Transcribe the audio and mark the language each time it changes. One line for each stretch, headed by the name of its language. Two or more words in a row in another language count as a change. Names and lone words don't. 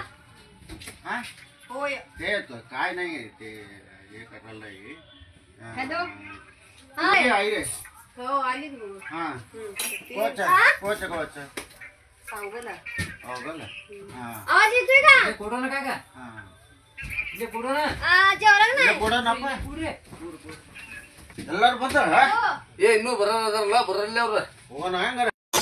Marathi: हा होय ते काय नाही ते हे करायला आहे. हॅलो कुठे आई रे हो आली तू हा कोच हा? कोच कोच सांगू ना हो गल हा आवाज येतोय का
Kannada: ಕೊಡೋಣ ಕಾಕ
Marathi: हा
Kannada: ಇಲ್ಲಿ ಕೊಡೋಣ
Marathi: जेवण
Kannada: ಇಲ್ಲೇ
Marathi: नाही
Kannada: ಕೊಡೋಣಪ್ಪ ಕೂಡ್ರಿ ಎಲ್ಲರೂ ಬಂದಾರ
Marathi: हो.
Kannada: ಏ ಇನ್ನೂ ಬರೋದಾರಲ್ಲ ಬರಲ್ಲ ಅವ್ರ ಹೋಗೋಣ ಹಂಗಾರ